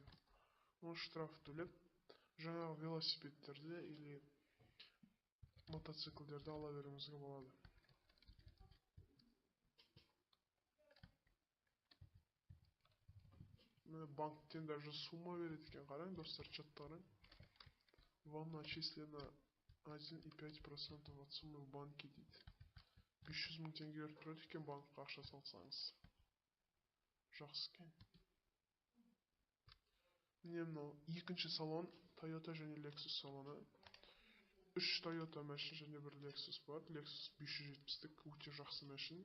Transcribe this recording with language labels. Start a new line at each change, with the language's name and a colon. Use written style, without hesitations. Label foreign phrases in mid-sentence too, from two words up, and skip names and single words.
Kazakh: Оны штраф төлеп, жаңағы велосипедтерді или мотоциклдерді ала беруіңізге болады. Банктен даже сумма береді екен, қараң достар, чаттарың.
Russian: Вам начислено 1,5% от суммы в банке дейді.
Kazakh: 500.000 теңге беріп тұрады екен банкқа ақша салсаңыз. Жақсы екен. Міне мынау екінші салон, Toyota және Lexus салоны. 3 Toyota мәшін және бір Lexus бар. Lexus 570-дік, өте жақсы мәшін.